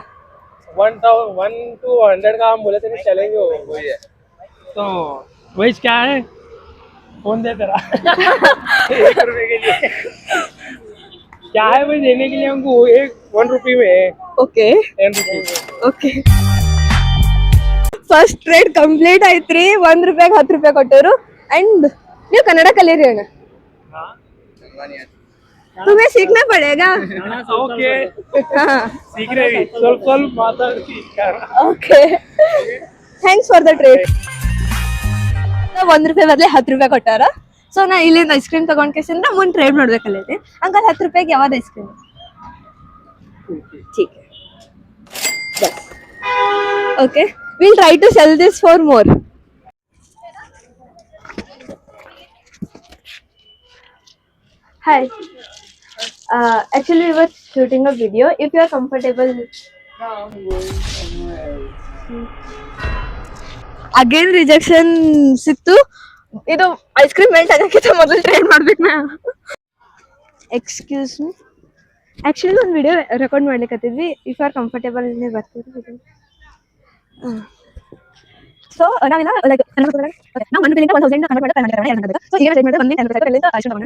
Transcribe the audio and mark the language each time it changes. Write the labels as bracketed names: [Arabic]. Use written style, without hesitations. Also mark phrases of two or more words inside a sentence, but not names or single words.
[Hindi] 1 to 100 का हम बोले थे नहीं चलेंगे, वही है। तो वही क्या है, फोन दे तेरा ₹1 के लिए क्या है भाई देने के लिए हमको? ₹1 में है। ओके ₹10 [Kannada] ಓಕೆ, [English] first trade complete [Kannada] ಆಯ್ತ್ರಿ. ₹1 ₹10 ಕೊಟ್ಟರು. ಅಂಡ್ ನೀವು ಕನ್ನಡ ಕಲೀರಿ ಅಣ್ಣ, [Hindi] तुम्हें सीखना पड़ेगा। ओके हाँ सीख रहे भी [Kannada] ಸ್ವಲ್ಪ ಮಾತಾಡ್ತಿ [English] Okay, thanks for the trade. [Kannada] ₹1 ಬದಲೇ ₹10 ಕೊಟ್ಟಾರ. ಸೊ ನಾ ಇಲ್ಲಿಂದ [English] ice cream [Kannada] ತಗೊಂಡ್ ಕೇಸಿಂದ ಮುಂದೆ ಟ್ರೇಡ್ ಮಾಡ್ಬೇಕಲ್ಲೈತಿ. ಅಂಕಲ್ ₹10 ಯಾವ್ದು [English] ice cream? [Hindi] ठीक है, बस ओके, [English] we'll try to sell this for more. Hi, actually we were shooting a video. If you are comfortable. again rejection ಸಿಕ್ತು. [Kannada] ಇದು [English] ice cream melt [Kannada] ಆಗಕ್ಕಿಂತ ಮೊದಲು ಟ್ರೈ ಮಾಡ್ಬೇಕು ನಾ. [English] excuse me, actually [Kannada] ಒಂದು [English] video record [Kannada] ಮಾಡ್ಲಿಕ್ಕತ್ತಿದ್ವಿ. [English] if are comfortable [Kannada] ನೀವು ಬರ್ತೀರಿ? ಸೊ ನಾವೆಲ್ಲ ಲೈಕ್ ನಾವು ₹1 1000 ಕನ್ವರ್ಟ್ ಮಾಡಕ್ಕೆ ಸೊ ಈಗ ರೇಟ್ ಮಾಡಿದ್ರೆ ₹10 ಅಲ್ಲಿಂದ ಆಯ್ತು ತಗೋಣ.